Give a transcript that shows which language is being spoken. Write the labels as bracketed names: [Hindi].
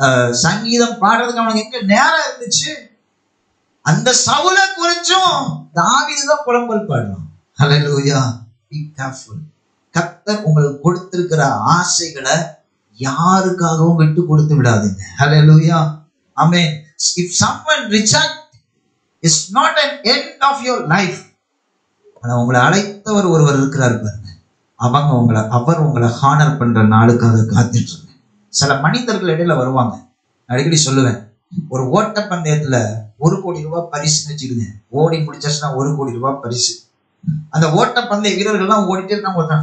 [Tamil] சங்கீதம் பாடுறதுக்கு அவனுக்கு எங்க நேரம் இருந்துச்சு? அந்த சவுலை குறிச்சும் தாவீதுதான் புலம்பல் பாடுறான். ஹல்லேலூயா. [English] Be careful. [Tamil] கர்த்தர் உங்களுக்கு கொடுத்திருக்கிற ஆசைகளை யாருக்காகவும் விட்டு கொடுத்து விடாதீங்க. ஹல்லேலூயா. ஆமென். [English] If someone reject, it's not an end of your life. [Tamil] ஆனா உங்களை அழைத்தவர் ஒருவர் இருக்கிறார் பாருங்க. அவர் உங்களை ஹானர் பண்ற நாளுக்காக காத்துட்டு இருங்க. சில மனிதர்கள் இடையில வருவாங்க. அடிக்கடி சொல்லுவேன், ஒரு ஓட்ட பந்தயத்துல 1 கோடி ரூபாய் பரிசுன்னு வச்சுக்கிடுங்க. ஓடி முடிச்சாச்சுன்னா 1 கோடி ரூபாய் பரிசு. அந்த ஓட்ட பந்தய வீரர்கள்லாம் ஓடிட்டே இருக்காங்க.